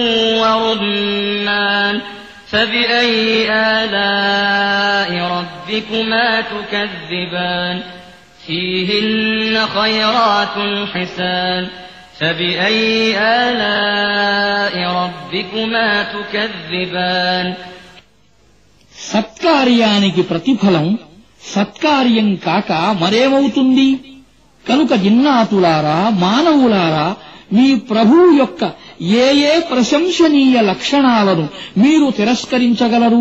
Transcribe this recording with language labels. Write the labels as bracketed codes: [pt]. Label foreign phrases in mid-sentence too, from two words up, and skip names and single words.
[ar] ورمان فبأي آلاء ربكما تكذبان فيهن خيرات حسان فبأي آلاء ربكما تكذبان [te] సత్కార్యానికి ప్రతిఫలం సత్కార్యం కాక మరేమవుతుంది? కనుక జిన్నాతులారా, మానవులారా, మీ ప్రభువు యొక్క ఏ ప్రశంసనీయ లక్షణాలను మీరు తిరస్కరించగలరు?